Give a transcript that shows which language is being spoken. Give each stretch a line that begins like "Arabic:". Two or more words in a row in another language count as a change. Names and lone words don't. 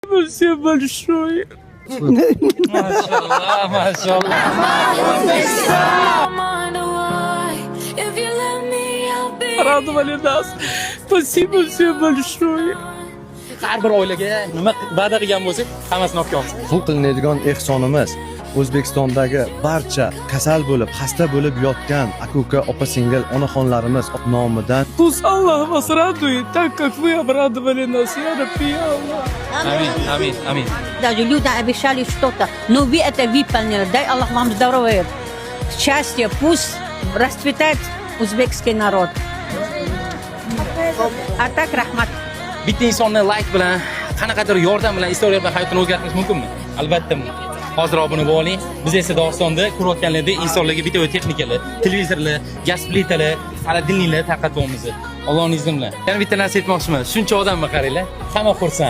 Russian: Спасибо большое. Машаллах, машаллах. Радовали нас. Спасибо всем большое.
Uzbek: Har bir oilaga nima va'da qilgan bo'lsak, hammasini olib kelamiz. Bu qilinadigan ehsonimiz O'zbekistondagi barcha kasal bo'lib, xasta bo'lib yotgan aka-uka, opa-singil, onaxonlarimiz nomidan
Russian: Пусть Аллах вас радует, так как вы обрадовали нас,
Arabic: يا ربي يا الله.
Russian: Амин, амин, амин. Даже люди обещали что-то, но вы это выполнили. Дай Аллах вам здоровья, счастья, пусть расцветает узбекский народ. А так рахмат.
Uzbek: Bitta insonni like bilan, qanaqadir yordam bilan istoriya bilan hayotini o'zgartirish mumkinmi? Albatta mumkin. Hozir obuna bo'ling. Biz esa Dog'istonda ko'rayotganlarda insonlarga video texnikalar, televizorlar, gaz plitalar, xolodilniklar tarqatyapmiz. Allohning izni bilan. Yana bitta narsa aytmoqchiman. Shuncha odamni qaranglar, hamma xursand.